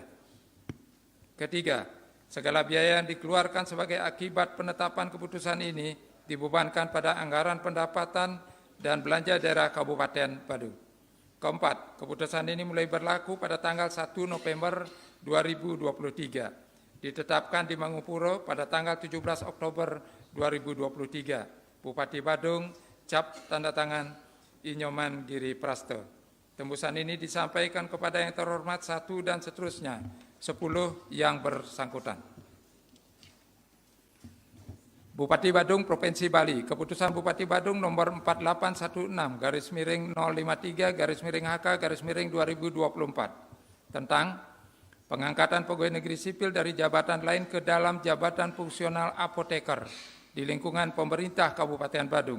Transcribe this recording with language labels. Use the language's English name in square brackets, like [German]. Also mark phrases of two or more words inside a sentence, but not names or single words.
[Indonesian] Ketiga, segala biaya yang dikeluarkan sebagai akibat penetapan keputusan ini dibebankan pada anggaran pendapatan dan belanja daerah Kabupaten Badung. Keempat, keputusan ini mulai berlaku pada tanggal 1 November 2023. Ditetapkan di Mangupuro pada tanggal 17 Oktober 2023. Bupati Badung, cap tanda tangan Inyoman Giri Prasto. Tembusan ini disampaikan kepada yang terhormat 1 dan seterusnya, 10 yang bersangkutan. Bupati Badung Provinsi Bali, Keputusan Bupati Badung nomor 4816-03-HK-2024 tentang pengangkatan pegawai negeri sipil dari jabatan lain ke dalam jabatan fungsional apoteker di lingkungan pemerintah Kabupaten Badung.